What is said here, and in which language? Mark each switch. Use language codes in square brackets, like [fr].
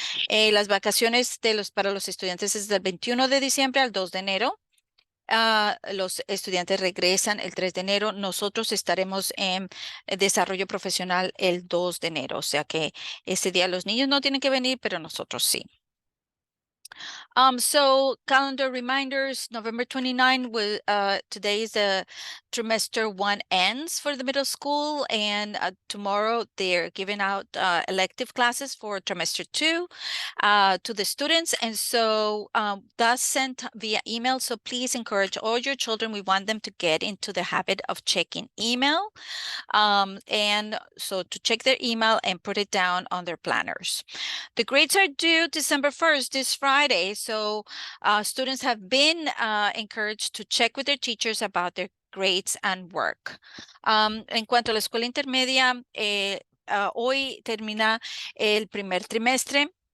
[es] Las vacaciones para los estudiantes es del 21 de diciembre al 2 de enero. Los estudiantes regresan el 3 de enero. Nosotros estaremos en desarrollo profesional el 2 de enero. O sea que ese día los niños no tienen que venir, pero nosotros sí. [en] So calendar reminders, November 29, today is the trimester 1 ends for the middle school, and tomorrow they're giving out elective classes for trimester 2 to the students. And so that's sent via email. So please encourage all your children. We want them to get into the habit of checking email. And so to check their email and put it down on their planners. The grades are due December 1st, this Friday. So students have been encouraged to check with their teachers about their grades and work. [es] En cuanto a la escuela intermedia, hoy termina el primer trimestre.